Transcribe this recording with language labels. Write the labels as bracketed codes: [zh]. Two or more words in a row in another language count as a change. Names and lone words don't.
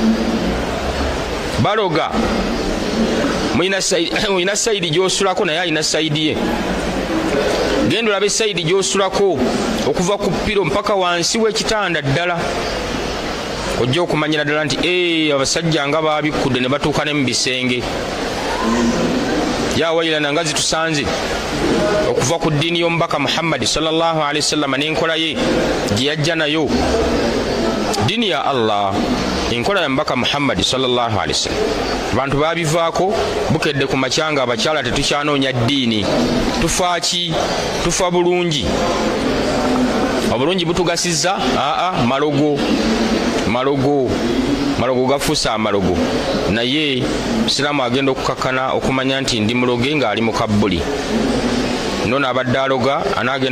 [lg] baloga mulina sayidi gy'osulako naye alina sayidi ye genda olabe sayidi gy'osulako okuva ku piro mpaka wansi w'ekitanda ddala ojja okumanyira ddala nti abasajja nga baabikudde ne batuuka ne mu bisenge yawailana nga zitusanze okuva ku ddiini y'omubaka Muhammadi [ar] صلى الله عليه وسلم [lg] n'enkola ye gye yajja nayo ddiini ya Allah enkola ya mubaka Muhammadi [ar] صلى الله عليه وسلم [lg] abantu babivaako bukedde ku makyanga abakyala tetukyanoonya ddiini tufaaki tufa bulungi obulungi butugasizza malogo gafuusa amalogo naye Isiraamu agenda okukakkana okumanya nti ndi muloge ng'ali mu kabbuli nono abadde aloga anaagenda